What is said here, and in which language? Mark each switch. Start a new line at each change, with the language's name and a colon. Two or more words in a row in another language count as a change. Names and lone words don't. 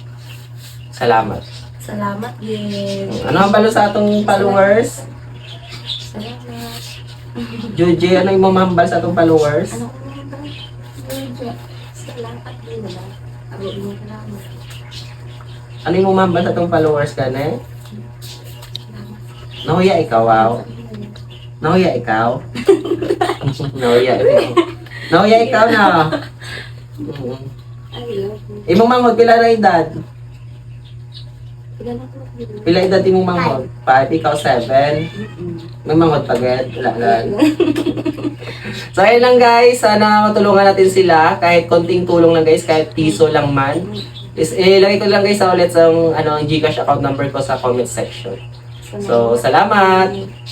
Hiligaynon: Salamat. Salamat din. Ano ang balo sa atong followers? Salamat. Jude, ano yung mamambal sa atong followers? Ano ko nga ba? Salamat din na lang. Ako mo salamat. Ano yung mamambal sa atong followers ka na? Nahuya ikaw, wow. Nahuya ikaw? Nahuya ikaw. Nahuya ikaw na.
English: I love you.
Hiligaynon: Imong manghod, pila na edad? Pila na ko. Pila edad imong manghod? 5, ikaw 7. May manghod pa ged? Wala lang.
Filipino: So ayun lang guys, sana matulungan natin sila. Kahit konting tulong lang guys, kahit piso lang man. Ilagay ko lang guys ulit ang GCash
English: account number
Filipino: ko sa
English: comment section.
Filipino: So salamat!